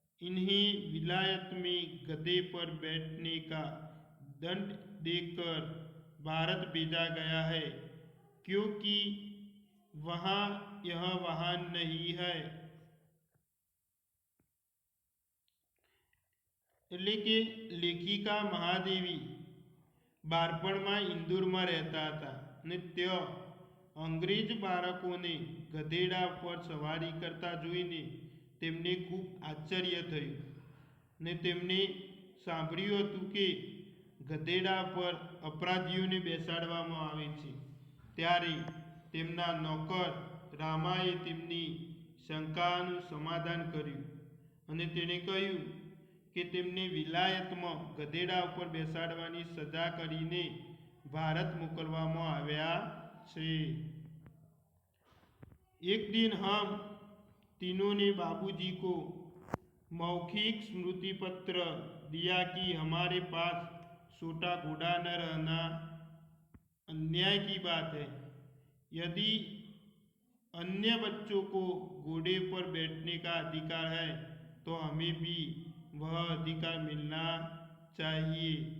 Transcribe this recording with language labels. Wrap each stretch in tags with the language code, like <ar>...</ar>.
<hi>इन्हें विलायत में गधे पर बैठने का दंड देकर भारत भेजा गया है क्योंकि वहाँ यह वाहन नहीं है।</hi> <gu>એટલે કે લેખિકા મહાદેવી બાળપણમાં ઇન્દોરમાં રહેતા હતા અને ત્યાં અંગ્રેજ બાળકોને ગધેડા પર સવારી કરતા જોઈને તેમને ખૂબ આશ્ચર્ય થયું ને તેમને સાંભળ્યું હતું કે ગધેડા પર અપરાધીઓને બેસાડવામાં આવે છે। ત્યારે તેમના નોકર રામાએ તેમની શંકાનું સમાધાન કર્યું અને તેણે કહ્યું કે તેમને વિલાયતમાં ગધેડા ઉપર બેસાડવાની સજા કરીને ભારત મોકલવામાં આવ્યા છે।</gu> <hi>एक दिन हम तीनों ने बाबूजी को मौखिक स्मृति पत्र दिया कि हमारे पास छोटा घोड़ा न रहना अन्याय की बात है। यदि अन्य बच्चों को घोड़े पर बैठने का अधिकार है तो हमें भी वह अधिकार मिलना चाहिए।</hi>